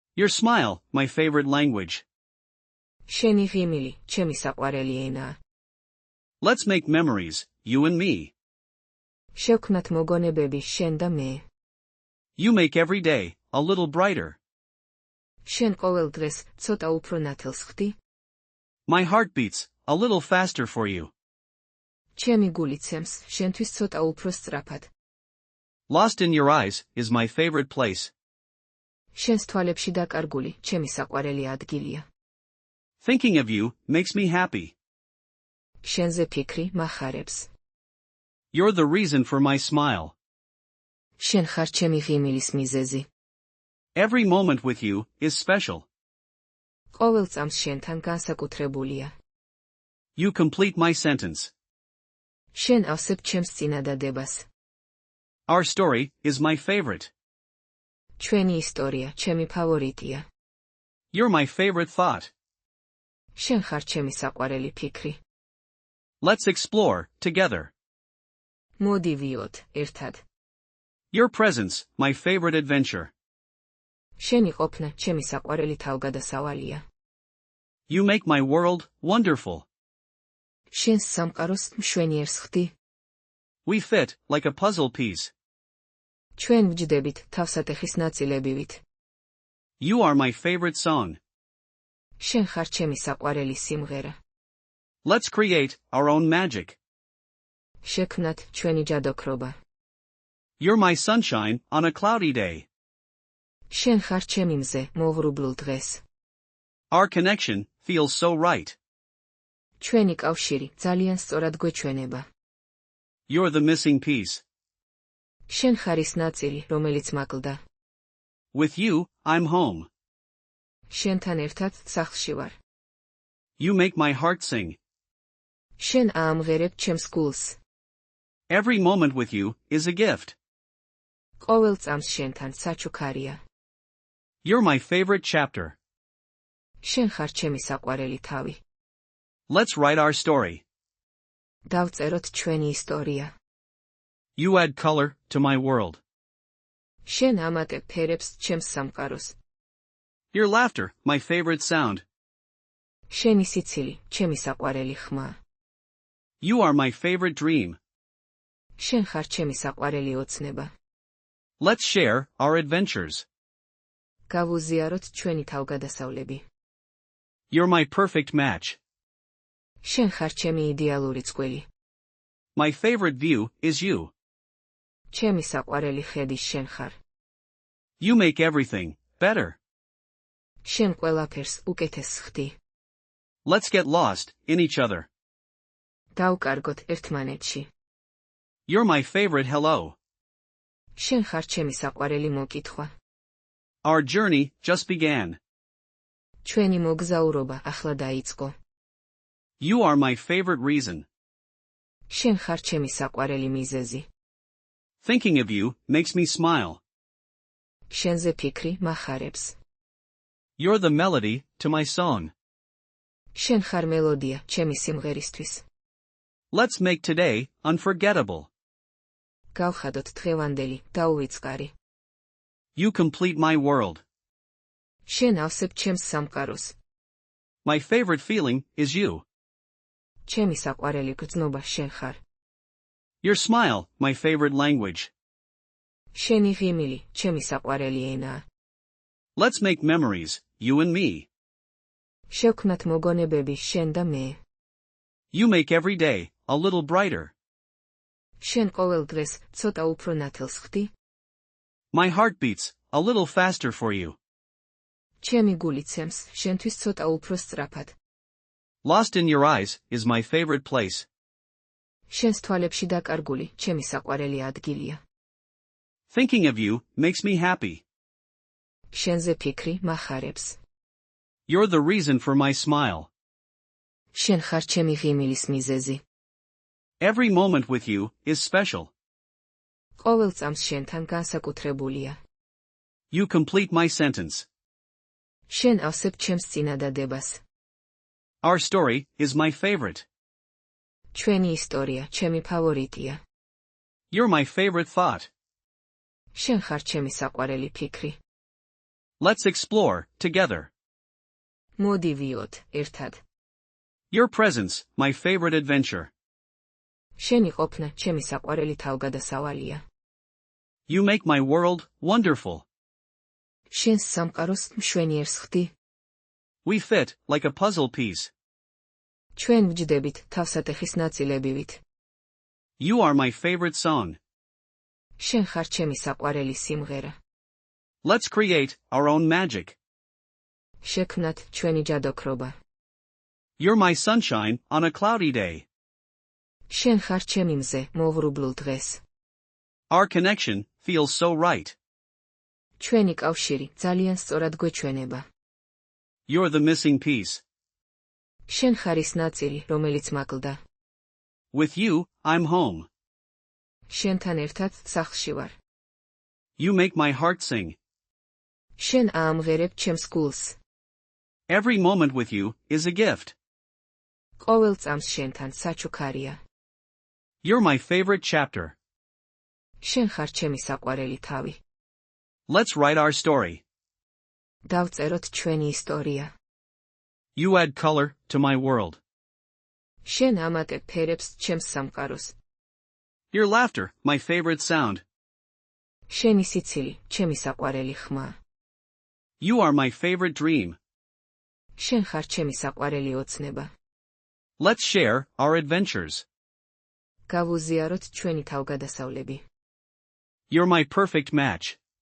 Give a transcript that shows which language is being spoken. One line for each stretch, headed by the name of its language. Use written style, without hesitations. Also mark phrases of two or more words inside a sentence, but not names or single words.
English: Your smile, my favorite language.
Georgian: შენი ღიმილი, ჩემი საყვარელი ენაა.
English: Let's make memories, you and me.
Georgian: შევქმნათ მოგონებები შენ და მე.
English: You make every day a little brighter.
Georgian: შენ ყოველ დღეს ცოტა უფრო ნათელს ხდი.
English: My heart beats a little faster for you.
Georgian: ჩემი გული ცემს შენთვის ცოტა უფრო სწრაფად.
English: Lost in your eyes is my favorite place.
Georgian: შენს თვალებში დაკარგული ჩემი საყვარელი ადგილია.
English: Thinking of you makes me happy.
Georgian: შენზე ფიქრი მახარებს.
English: You're the reason for my smile.
Georgian: შენ ხარ ჩემი ღიმილის მიზეზი.
English: Every moment with you is special.
Georgian: ყოველ წამს შენთან განსაკუთრებულია.
English: You complete my sentence.
Georgian: შენ ავსებ ჩემს წინადადებას.
English: Our story is my favorite.
Georgian: ჩვენი ისტორია ჩემი ფავორიტია.
English: You're my favorite thought.
Georgian: შენ ხარ ჩემი საყვარელი ფიქრი.
English: Let's explore together.
Georgian: მოდი ვიოთ ერთად.
English: Your presence, my favorite adventure.
Georgian: შენი ყოფნა ჩემი საყვარელი თავგადასავალია.
English: You make my world wonderful.
Georgian: შენს სამყაროს მშვენიერს ხდი.
English: We fit like a puzzle piece.
Georgian: ჩვენ ვჯდებით თავსატეხის ნაწილებივით.
English: You are my favorite song.
Georgian: შენ ხარ ჩემი საყვარელი სიმღერა.
English: Let's create our own magic.
Georgian: შექმნათ ჩვენი ჯადოქრობა.
English: You're my sunshine on a cloudy day.
Georgian: შენ ხარ ჩემი მზე მოღრუბლულ დღეს.
English: Our connection feels so right.
Georgian: ჩვენი კავშირი ძალიან სწორად გვეჩვენება.
English: You're the missing piece.
Georgian: შენ ხარ ის ნაწილი, რომელიც მაკლდა.
English: With you, I'm home.
Georgian: შენთან ერთად სახლში ვარ.
English: You make my heart sing.
Georgian: შენ აამღერებ ჩემს გულს.
English: Every moment with you is a gift.
Georgian: ყოველ წამს შენთან საჩუქარია.
English: You're my favorite chapter.
Georgian: შენ ხარ ჩემი საყვარელი თავი.
English: Let's write our story.
Georgian: დავწეროთ ჩვენი ისტორია.
English: You add color to my world.
Georgian: შენ ამატებ ფერებს ჩემს სამყაროს.
English: Your laughter, my favorite sound.
Georgian: შენი სიცილი, ჩემი საყვარელი ხმა.
English: You are my favorite dream.
Georgian: შენ ხარ ჩემი საყვარელი ოცნება.
English: Let's share our adventures.
Georgian: გავუზიაროთ ჩვენი თავგადასავლები.
English: You're my perfect match.
Georgian: შენ ხარ ჩემი იდეალური წყვილი.
English: My favorite view is you.
Georgian: ჩემი საყვარელი ხედი შენ ხარ.
English: You make everything better.
Georgian: შენ ყველაფერს უკეთეს ხდი.
English: Let's get lost in each other.
Georgian: დავკარგოთ ერთმანეთში.
English: You're my favorite hello.
Georgian: შენ ხარ ჩემი საყვარელი მოკითხვა.
English: Our journey just began.
Georgian: ჩვენი მოგზაურობა ახლა დაიწყო.
English: You are my favorite reason.
Georgian: შენ ხარ ჩემი საყვარელი მიზეზი.
English: Thinking of you makes me smile.
Georgian: შენზე ფიქრი მახარებს.
English: You're the melody to my song.
Georgian: შენ ხარ მელოდია ჩემი სიმღერისთვის.
English: Let's make today unforgettable.
Georgian: გავხადოთ დღევანდელი დაუვიწყარი.
English: You complete my world.
Georgian: შენ ავსებ ჩემს სამყაროს.
English: My favorite feeling is you.
Georgian: ჩემი საყვარელი გრძნობა შენ ხარ.
English: Your smile, my favorite language.
Georgian: შენი ღიმილი, ჩემი საყვარელი ენაა.
English: Let's make memories, you and me.
Georgian: შევქმნათ მოგონებები შენ და მე.
English: You make every day a little brighter.
Georgian: შენ ყოველ დღეს ცოტა უფრო ნათელს ხდი.
English: My heart beats a little faster for you.
Georgian: ჩემი გული ცემს შენთვის ცოტა უფრო სწრაფად.
English: Lost in your eyes is my favorite place.
Georgian: შენს თვალებში დაკარგული ჩემი საყვარელი ადგილია.
English: Thinking of you makes me happy.
Georgian: შენზე ფიქრი მახარებს.
English: You're the reason for my smile.
Georgian: შენ ხარ ჩემი ღიმილის მიზეზი.
English: Every moment with you is special.
Georgian: ყოველ წამს შენთან განსაკუთრებულია.
English: You complete my sentence.
Georgian: შენ ავსებ ჩემს წინადადებას.
English: Our story is my favorite.
Georgian: ჩვენი ისტორია ჩემი ფავორიტია.
English: You're my favorite thought.
Georgian: შენ ხარ ჩემი საყვარელი ფიქრი.
English: Let's explore, together.
Georgian: მოდი ვიოთ, ერთად.
English: Your presence, my favorite adventure.
Georgian: შენი ყოფნა, ჩემი საყვარელი თავგადასავალია.
English: You make my world wonderful.
Georgian: შენს სამყაროს მშვენიერს ხდი.
English: We fit, like a puzzle piece.
Georgian: ჩვენ ვჯდებით თავსატეხის ნაწილებივით.
English: You are my favorite song.
Georgian: შენ ხარ ჩემი საყვარელი სიმღერა.
English: Let's create our own magic.
Georgian: შექმნათ ჩვენი ჯადოქრობა.
English: You're my sunshine on a cloudy day.
Georgian: შენ ხარ ჩემი მზე მოვრუბლულ დღეს.
English: Our connection feels so right.
Georgian: ჩვენი კავშირი ძალიან სწორად გვეჩვენება.
English: You're the missing piece.
Georgian: შენ ხარ ის ნაწილი, რომელიც მაკლდა.
English: With you, I'm home.
Georgian: შენთან ერთად სახლში ვარ.
English: You make my heart sing.
Georgian: შენ აამღერებ ჩემს გულს.
English: Every moment with you is a gift.
Georgian: ყოველ წამს შენთან საჩუქარია.
English: You're my favorite chapter.
Georgian: შენ ხარ ჩემი საყვარელი თავი.
English: Let's write our story.
Georgian: დავწეროთ ჩვენი ისტორია.
English: You add color to my world.
Georgian: შენ ამატებ ფერებს ჩემს სამყაროს.
English: Your laughter, my favorite sound.
Georgian: შენი სიცილი, ჩემი საყვარელი ხმა.
English: You are my favorite dream.
Georgian: შენ ხარ ჩემი საყვარელი ოცნება.
English: Let's share our adventures.
Georgian: გავუზიაროთ ჩვენი თავგადასავლები.
English: You're my perfect match.